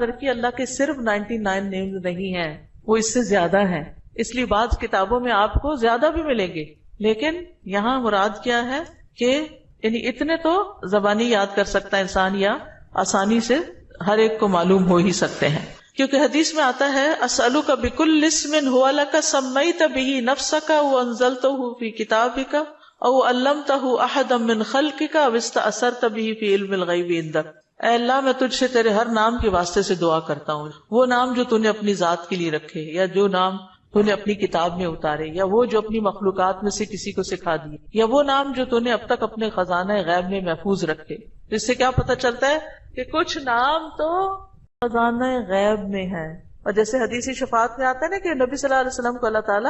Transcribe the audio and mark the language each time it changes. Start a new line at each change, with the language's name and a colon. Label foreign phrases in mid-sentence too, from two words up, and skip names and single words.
Urdu: رکھیے اللہ کے صرف 99 نیمز نہیں ہیں، وہ اس سے زیادہ ہیں، اس لیے بعض کتابوں میں آپ کو زیادہ بھی ملیں گے، لیکن یہاں مراد کیا ہے کہ یعنی اتنے تو زبانی یاد کر سکتا ہے انسان، یا آسانی سے ہر ایک کو معلوم ہو ہی سکتے ہیں، کیونکہ حدیث میں آتا ہے
Arabic: اسألک بکل اسم هو لک سمیت به نفسک وانزلته فی کتابک او علمتہ احدا من خلقک او استأثرت به فی علم الغیب عندک۔
Urdu: اے اللہ میں تجھ سے تیرے ہر نام کے واسطے سے دعا کرتا ہوں، وہ نام جو تو نے اپنی ذات کے لیے رکھے، یا جو نام تو نے اپنی کتاب میں اتارے، یا وہ جو اپنی مخلوقات میں سے کسی کو سکھا دی، یا وہ نام جو تو نے اب تک اپنے خزانہ غیب میں محفوظ رکھے۔ اس سے کیا پتہ چلتا ہے کہ کچھ نام تو خزانہ غیب میں ہے، اور جیسے حدیث شفاعت میں آتا ہے نا کہ نبی
Arabic: صلی اللہ علیہ وسلم
Urdu: کو اللہ تعالیٰ